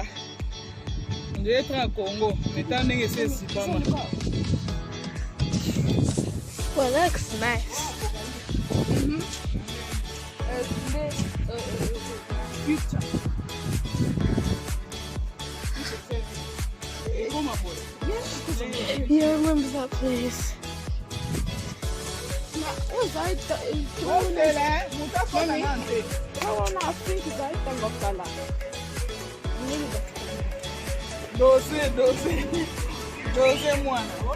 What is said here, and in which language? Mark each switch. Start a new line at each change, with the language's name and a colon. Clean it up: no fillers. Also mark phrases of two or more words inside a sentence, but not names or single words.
French: On dirait
Lingala: train ya Congo mais tala ndenge se sipama.
English: Well, that looks nice. Yeah, I remember that place.
Lingala: Doze mwana.